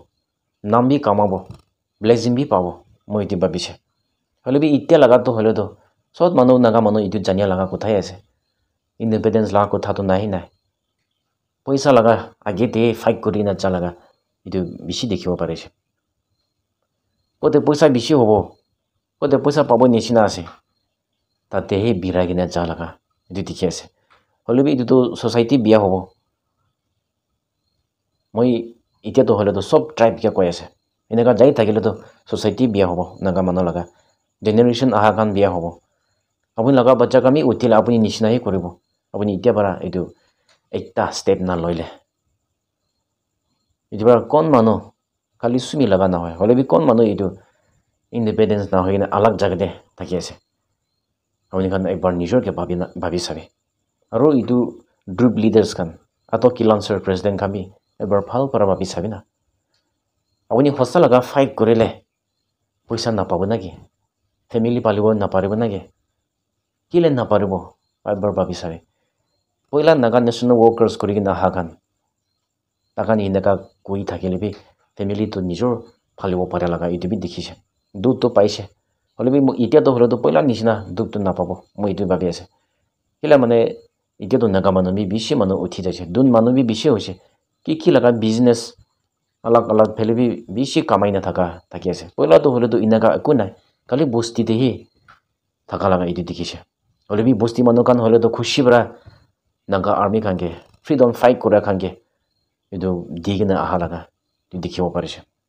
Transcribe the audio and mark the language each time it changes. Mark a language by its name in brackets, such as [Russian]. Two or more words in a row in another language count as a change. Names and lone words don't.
[Naga Pidgin] nam bi kamabo blessing bi pabo moi ti babise hole bi itte laga to hole to sot manu naga manu itu jania laga kothai ase independence laga kotha to nahi nai paisa laga age te fight korina chalaga itu bishi dekhibo parise kote paisa bishi hobo kote paisa pabo nishina ase tate he biragina ja laga itu dikhi ase hole bi itu to society biya hobo moi itia to hole to sob tribe ke koi ase eneka jai thakile to society biya hobo naga manu laga generation aha kan biya hobo apuni laga bacha kami utile apuni nishina hi koribo apuni itia bara itu ekta step na loile itu bara kon manu kali Sumi laga na hoy hole bi kon manu itu independence na hoine alag jaga de thaki ase apuni kan ekbar nijor ke bhabi sabe aru itu [English] group leaders [Naga Pidgin] kan ato kilonser president kami ekbar phal para bhabi sabe na apuni hosta laga fight korile paisa na pabo naki family palibo na paribo naki kile na paribo ekbar bhabi sabe poila naga [English] national workers [Naga Pidgin] korigina hakan takan inaka koi thakile bi family to nijor phalibo pare laga itu bi dikhise দুখটো পাইছে হ'লে বি এতিয়াতো হ'লেতো পইলা নিচিনা দুখটো নাপাব মই এইটো ভাবি আছে কেলে মানে এতিয়াতো নাগা মানুহ বি বেছি মানুহ উঠি যাইছে দুন মানুহ বি বেছি হৈছে কি লগা বিজনেছ अलग ফেলে বি বেছি কামাই না থাকি আছে পইলাতো হ'লেতো ইনাকা একো নাই খালি বস্তিতেহি থাকা লগা এইটো দেখিছে হ'লে বি বস্তি মানুহ কান হ'লেতো খুশি পৰা নাগা আৰ্মি খানকে [English] freedom fight [Naga Pidgin] কৰা খানকে এইটো দি কিনে আহা লগা দেখিব পাৰিছে